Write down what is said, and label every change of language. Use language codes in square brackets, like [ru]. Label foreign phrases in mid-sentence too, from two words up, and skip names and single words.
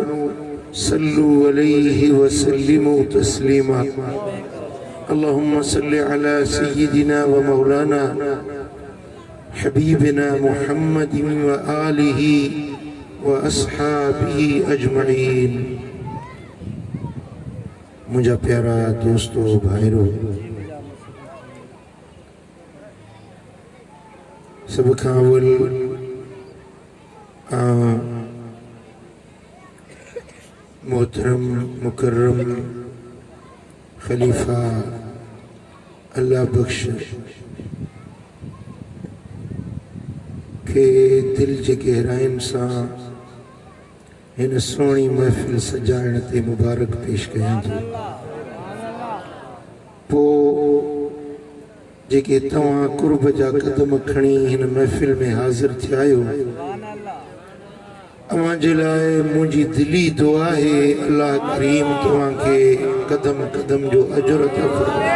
[ar] صلوا عليه وسلموا تسليما اللهم صل على سيدنا ومولانا حبيبنا محمد وآله وأصحابه أجمعين [sd] मुझा प्यारा दोस्तों भाइरों सब खां अव्वल मोहतरम मुकर्रम खलीफा अल्लाह बख्श के दिल जे गहराइन सां इन सोहनी महफिल सजाइण ते मुबारक पेश कयां थो। पोइ जेके तव्हां कुर्ब जा कदम खणी हिन महफिल में हाज़िर थिया आहियो, अव्हां जे लाइ मुंहिंजी दिली दुआ आहे अल्लाह करीम तव्हांखे कदम कदम जो अजर अता फरमाए।